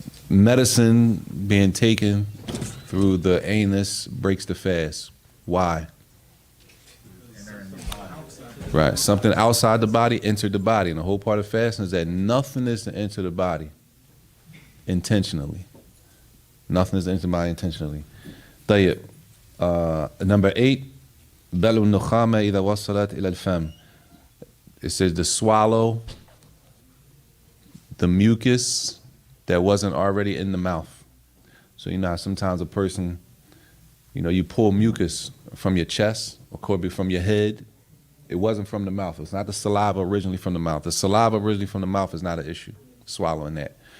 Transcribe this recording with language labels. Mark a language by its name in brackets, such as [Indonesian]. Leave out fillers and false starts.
[English] Medicine being taken through the anus breaks the fast. Why? Right. Something outside the body entered the body. And the whole part of fasting is that nothing is to enter the body intentionally. Nothing is to enter the body intentionally. [Arabic] طيب. [English] Number 8, [Arabic] بلع النخامة إذا وصلت إلى الفم. [English] It says to swallow the mucus that wasn't already in the mouth. So you know how sometimes a person, you pull mucus from your chest or could be from your head. It wasn't from the mouth. It's not the saliva originally from the mouth. The saliva originally from the mouth is not an issue, swallowing that.